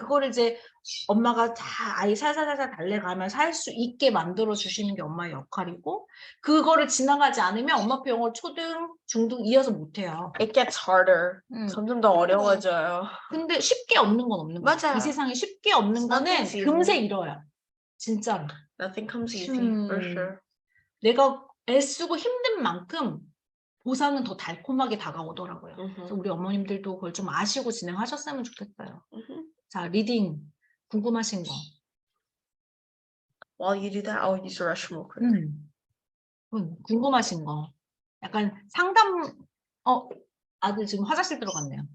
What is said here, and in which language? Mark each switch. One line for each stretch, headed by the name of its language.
Korean: 그거를 이제 엄마가 다 아이 살살살살 달래가면서 할 수 있게 만들어 주시는 게 엄마의 역할이고 그거를 지나가지 않으면 엄마표 영어 초등, 중등 이어서 못해요.
English: It gets harder.
Korean: 점점 더 어려워져요. 근데 쉽게 얻는 건 없는 거죠. 맞아요. 이 세상에 쉽게 얻는 거는
English: Nothing's easy.
Korean: 금세 잃어요. 진짜로.
English: Nothing comes easy, for sure.
Korean: 내가 애쓰고 힘든 만큼 보상은 더 달콤하게 다가오더라고요. 그래서 우리 어머님들도 그걸 좀 아시고 진행하셨으면 좋겠어요. 자, 리딩 궁금하신 거.
English: While you do that, I'll use the restroom real quick.
Korean: 궁금하신 거. 약간 상담, 아들 지금 화장실 들어갔네요.